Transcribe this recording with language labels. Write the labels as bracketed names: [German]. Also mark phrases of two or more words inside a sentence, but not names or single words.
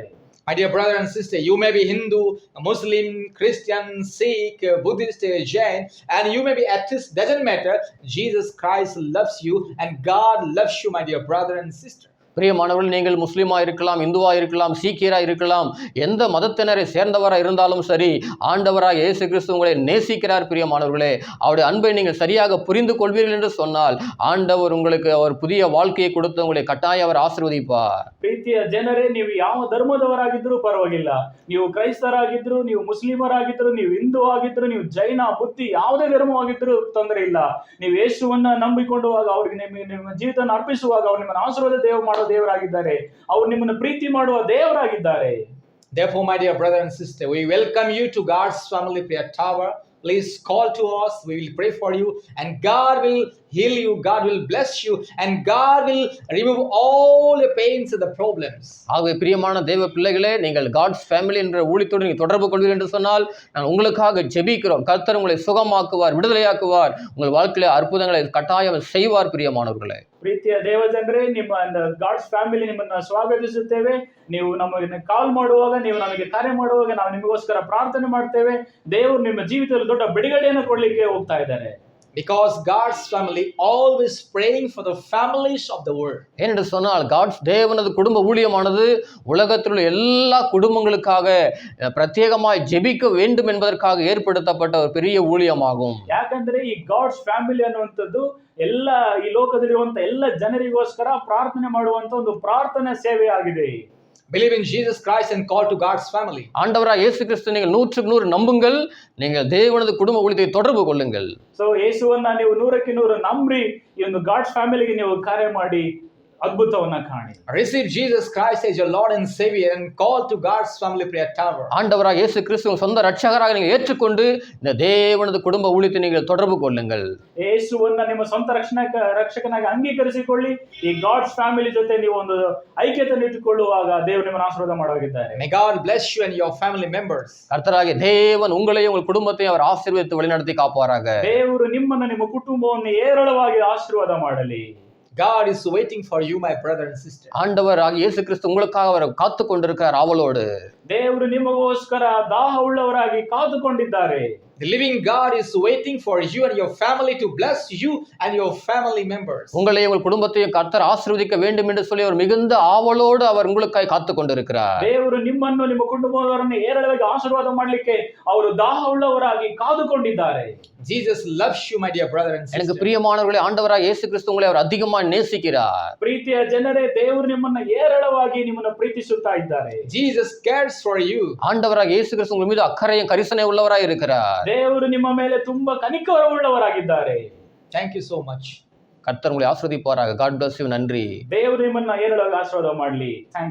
[English] My dear brother and sister, you may be Hindu, Muslim, Christian, Sikh, Buddhist, Jain, and you may be atheist, doesn't matter. Jesus Christ loves you and God loves you, my dear brother and sister. [Tamil] பிரியமானவர்கள், நீங்கள் முஸ்லீமாக இருக்கலாம், இந்துவாக இருக்கலாம், சீக்கியராக இருக்கலாம், எந்த மதத்தினரை சேர்ந்தவராக இருந்தாலும் சரி, ஆண்டவராக இயேசு கிறிஸ்து உங்களை நேசிக்கிறார். பிரியமானவர்களே, அவருடைய அன்பை நீங்கள் சரியாக புரிந்து கொள்வீர்கள் என்று சொன்னால் ஆண்டவர் உங்களுக்கு அவர் புதிய வாழ்க்கையை கொடுத்து உங்களை கட்டாயம் அவர் ஆசீர்வதிப்பார். [Kannada] ಪ್ರೀತಿಯ ಜನರೇ, ನೀವು ಯಾವ ಧರ್ಮದವರಾಗಿದ್ರೂ ಪರವಾಗಿಲ್ಲ, ನೀವು ಕ್ರೈಸ್ತರಾಗಿದ್ರು, ನೀವು ಮುಸ್ಲಿಮರಾಗಿದ್ರು, ನೀವು ಹಿಂದೂ ಆಗಿದ್ರು, ನೀವು ಜೈನ, ಬುದ್ಧಿ, ಯಾವುದೇ ಧರ್ಮವಾಗಿದ್ರು ತೊಂದರೆ ಇಲ್ಲ. ನೀವು ಯೇಸುವನ್ನ ನಂಬಿಕೊಂಡುವಾಗ, ಅವ್ರಿಗೆ ನಿಮ್ಮ ಜೀವಿತವನ್ನು ಅರ್ಪಿಸುವಾಗ ಅವ್ರು ನಿಮ್ಮನ್ನು ಆಶೀರ್ವಾದ ದೇವರಾಗಿದ್ದಾರೆ. ಅವರು ನಿಮ್ಮನ್ನು ಪ್ರೀತಿ ಮಾಡುವ ದೇವರಾಗಿದ್ದಾರೆ. [English] Therefore, my dear brother and sister, we welcome you to God's Family Prayer Tower. Please call to us. We will pray for you and God will heal you. God will bless you and God will remove all the pains and the problems. [Tamil] ஆகவே பிரியமான தேவ பிள்ளைகளே, நீங்கள் காட்ஸ் ஃபேமிலி என்ற ஊழியத்தோடு நீங்கள் தொடர்பு கொள்வீர்கள் என்று சொன்னால் நான் உங்களுக்காக ஜெபிக்கிறோம். கர்த்தர் உங்களை சுகமாக்குவார், விடுதலையாக்குவார், உங்கள் வாழ்க்கையில அற்புதங்களை கட்டாயம் செய்வார். பிரியமானவர்களே, [Kannada] ಪ್ರೀತಿಯ ದೇವ ಜನರೇ, ನಿಮ್ಮ ಗಾಡ್ಸ್ ಫ್ಯಾಮಿಲಿ ನಿಮ್ಮನ್ನ ಸ್ವಾಗತಿಸುತ್ತೇವೆ. ನೀವು ನಮಗೆ ಕಾಲ್ ಮಾಡುವಾಗ, ನೀವು ನಮಗೆ ಕರೆ ಮಾಡುವಾಗ ನಾವು ನಿಮಗೋಸ್ಕರ ಪ್ರಾರ್ಥನೆ ಮಾಡ್ತೇವೆ. ದೇವರು ನಿಮ್ಮ ಜೀವಿತದಲ್ಲಿ ದೊಡ್ಡ ಬಿಡುಗಡೆಯನ್ನು ಕೊಡ್ಲಿಕ್ಕೆ ಹೋಗ್ತಾ ಇದ್ದಾರೆ. [English] Because God's family always praying for the families of the world. [Tamil] ஏனென்று சொன்னால் காட்ஸ் தேவனது குடும்ப ஊழியமானது உலகத்தில் உள்ள எல்லா குடும்பங்களுக்காக பிரத்யேகமாய் ஜெபிக்க வேண்டும் என்பதற்காக ஏற்படுத்தப்பட்ட ஒரு பெரிய ஊழியமாகும். [Kannada] ಯಾಕಂದ್ರೆ ಈ ಗಾಡ್ಸ್ ಫ್ಯಾಮಿಲಿ ಅನ್ನುವಂಥದ್ದು ಎಲ್ಲ ಈ ಲೋಕದಲ್ಲಿರುವಂತ ಎಲ್ಲ ಜನರಿಗೋಸ್ಕರ ಪ್ರಾರ್ಥನೆ ಮಾಡುವಂತ ಒಂದು ಪ್ರಾರ್ಥನಾ ಸೇವೆ ಆಗಿದೆ. [English] Believe in Jesus Christ and call to God's family. [Tamil] ஆண்டவராய் இயேசு கிறிஸ்து நீங்கள் 100% நம்புங்கள், நீங்கள் தேவனது குடும்ப ஊழியத்தை தொடர்பு கொள்ளுங்கள். [Kannada] ಸೊ ಯೇಸುವನ್ನ ನೀವು 100ಕ್ಕೆ 100 ನಂಬಿ ಈ ಒಂದು ಗಾಡ್ಸ್ ಫ್ಯಾಮಿಲಿಗೆ ನೀವು ಕರೆ ಮಾಡಿ ಅದ್ಭುತವನ್ನ ಕಾಣಿ. [English] Receive Jesus Christ as your Lord and Savior and call to God's Family Prayer Tower. [Tamil] ஆண்டவராக இயேசு கிறிஸ்துவை சொந்த ரட்சகராக நீங்கள் ஏற்றுக்கொண்டு இந்த தேவனது குடும்ப ஊழியத்தை நீங்கள் தொடர்பு கொள்ளுங்கள். [Kannada] ಯೇಸುವನ್ನ ನಿಮ್ಮ ಸ್ವಂತ ರಕ್ಷಕನಾಗಿ ಅಂಗೀಕರಿಸಿಕೊಳ್ಳಿ. ಈ ಗಾಡ್ಸ್ ಫ್ಯಾಮಿಲಿ ಜೊತೆ ನೀವು ಒಂದು ಐಕ್ಯತೆಯನ್ನು ಇಟ್ಟುಕೊಳ್ಳುವಾಗ ದೇವರು ನಿಮ್ಮನ್ನು ಆಶೀರ್ವಾದ ಮಾಡುವಾಗಿದ್ದಾರೆ. [English] May God bless you and your family members. [Tamil] கர்த்தராகிய தேவன் உங்களையும் உங்கள் குடும்பத்தையும் அவர் ஆசீர்வதித்து வழிநடத்தி காப்பாராக. [Kannada] ದೇವರು ನಿಮ್ಮನ್ನು ನಿಮ್ಮ ಕುಟುಂಬವನ್ನು ಏರಳವಾಗಿ ಆಶೀರ್ವಾದ ಮಾಡಲಿ. [English] God is waiting for you, my brother and sister. [Tamil] ஆண்டவராகிய இயேசு கிறிஸ்து உங்களுக்காக அவர் காத்து கொண்டிருக்கிறார் ஆவலோடு. [Kannada] ದೇವರು ನಿಮಗೋಸ್ಕರ ದಾಹ ಉಳ್ಳವರಾಗಿ ಕಾದುಕೊಂಡಿದ್ದಾರೆ. [English] The living God is waiting for you and your family to bless you and your family members. [Tamil] உங்களையும் உங்கள் குடும்பத்தையும் கர்த்தர் ஆசீர்வதிக்க வேண்டும் என்று சொல்லி அவர் மிகுந்த ஆவலோடு அவர் உங்களுக்காக காத்து கொண்டிருக்கிறார். [Kannada] ದೇವರು ನಿಮ್ಮನ್ನು ನಿಮ್ಮ ಕುಟುಂಬದವರನ್ನು ಏರಳವಾಗಿ ಆಶೀರ್ವಾದ ಮಾಡಲಿಕ್ಕೆ ಅವರು ದಾಹ ಉಳ್ಳವರಾಗಿ ಕಾದುಕೊಂಡಿದ್ದಾರೆ. [English] Jesus loves you, my dear brother and sister. [Tamil] எனக்கு பிரியமானவர்களே, ஆண்டவராக இயேசு கிறிஸ்து உங்களை அவர் அதிகமாக நேசிக்கிறார். [Kannada] ಪ್ರೀತಿಯ ಜನರೇ, ದೇವರು ನಿಮ್ಮನ್ನು ಏರಳವಾಗಿ ನಿಮ್ಮನ್ನು ಪ್ರೀತಿಸುತ್ತಾ ಇದ್ದಾರೆ. [English] Jesus cares for you. [Tamil] ஆண்டவராக இயேசு கிறிஸ்து உங்கள் மீது அக்கறையும் கரிசனை உள்ளவராய் இருக்கிறார். [Kannada] ದೇವರು ನಿಮ್ಮ ಮೇಲೆ ತುಂಬಾ ಕನಿಕರವುಳ್ಳವರಾಗಿದ್ದಾರೆ. [English] Thank you so much. [Tamil] கர்த்தர் உங்களை ஆஸ்வதிப்பாராக. [English] God bless you. [Tamil] நன்றி. [Kannada] ದೇವರು ನಿಮ್ಮನ್ನ ಏರಳಾಗಿ ಆಶೀರ್ವಾದ ಮಾಡಲಿ.